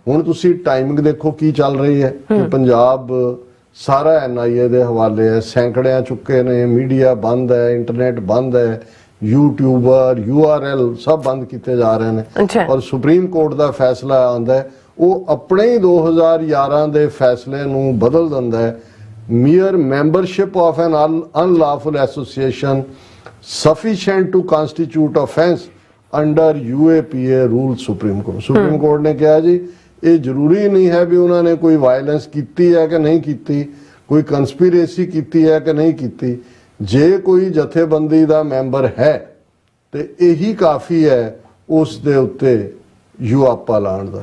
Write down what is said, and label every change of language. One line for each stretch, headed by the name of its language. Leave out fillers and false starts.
Punjabi: ਹੁਣ ਤੁਸੀਂ ਟਾਈਮਿੰਗ ਦੇਖੋ ਕੀ ਚੱਲ ਰਹੀ ਹੈ ਕਿ ਪੰਜਾਬ ਸਾਰਾ NIA ਦੇ ਹਵਾਲੇ ਹੈ, ਸੈਂਕੜਿਆਂ ਚੁੱਕੇ ਨੇ, ਮੀਡੀਆ ਬੰਦ ਹੈ, ਇੰਟਰਨੈਟ ਬੰਦ ਹੈ, ਯੂਟਿਊਬਰ, URL ਸਭ ਬੰਦ ਕੀਤੇ ਜਾ ਰਹੇ ਨੇ। ਔਰ ਸੁਪਰੀਮ ਕੋਰਟ ਦਾ ਫੈਸਲਾ ਆਉਂਦਾ ਹੈ, ਉਹ ਆਪਣੇ ਹੀ 2011 ਦੇ ਫੈਸਲੇ ਨੂੰ ਬਦਲ ਦਿੰਦਾ ਹੈ।
English: mere membership of an unlawful association sufficient to constitute offense under UAPA rules Supreme Court।
Punjabi: Supreme Court ਨੇ ਕਿਹਾ ਜੀ ਇਹ ਜ਼ਰੂਰੀ ਨਹੀਂ ਹੈ ਵੀ ਉਹਨਾਂ ਨੇ ਕੋਈ ਵਾਇਲੈਂਸ ਕੀਤੀ ਹੈ ਕਿ ਨਹੀਂ ਕੀਤੀ, ਕੋਈ ਕੰਸਪੀਰੇਸੀ ਕੀਤੀ ਹੈ ਕਿ ਨਹੀਂ ਕੀਤੀ। ਜੇ ਕੋਈ ਜਥੇਬੰਦੀ ਦਾ ਮੈਂਬਰ ਹੈ ਤੇ ਇਹੀ ਕਾਫੀ ਹੈ ਉਸ ਦੇ ਉੱਤੇ ਯੂਆਪਾ ਲਾਉਣ ਦਾ।